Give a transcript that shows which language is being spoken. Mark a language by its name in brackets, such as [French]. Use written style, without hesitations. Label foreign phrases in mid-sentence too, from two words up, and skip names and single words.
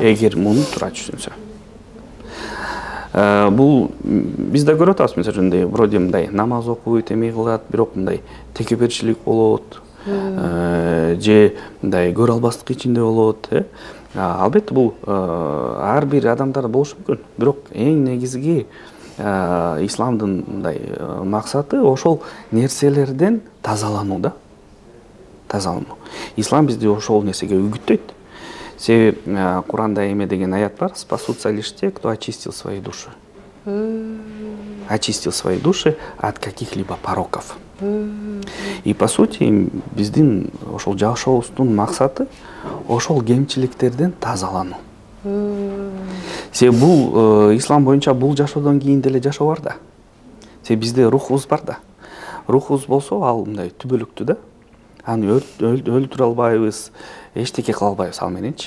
[Kyrgyz] Эгер муну туура түшүнсө. Бул биз да көрүп атабыз, мисалы вроде мындай намаз окуйт, эме кылат, бирок мындай текеберчилик болот, же мындай көрө албастык ичинде болот, албетте бул ар бир адамдарда болушу мүмкүн. Бирок эң негизги исламдын мындай максаты ошол нерселерден тазалануу да. Тазалануу. Ислам бизди ошол нерсеге үгүттөйт. Себеп Куранда эме деген аят бар: [Russian] спасутся лишь те, кто очистил свои души. Очистил свои души от каких-либо пороков. И по сути [Kyrgyz] биздин ошол жашообуздун максаты ошол кемчиликтерден тазалануу. Себеп бул ислам боюнча бул жашоодон кийин деле жашоо бар да. Себеп бизде рухубуз бар да. Рухубуз болсо ал мындай түбөлүктүү да. Аны өлтүрө албайбыз, эчтеке кыла албайбыз ал мененчи.